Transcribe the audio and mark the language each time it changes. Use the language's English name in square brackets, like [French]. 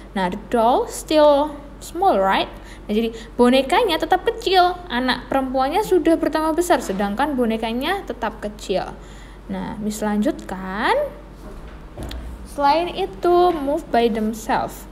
[English] Nah, the doll still small, right? [Indonesian] Nah, jadi bonekanya tetap kecil. Anak perempuannya sudah bertambah besar, sedangkan bonekanya tetap kecil. Nah, Miss lanjutkan. Selain itu, [English] move by themselves.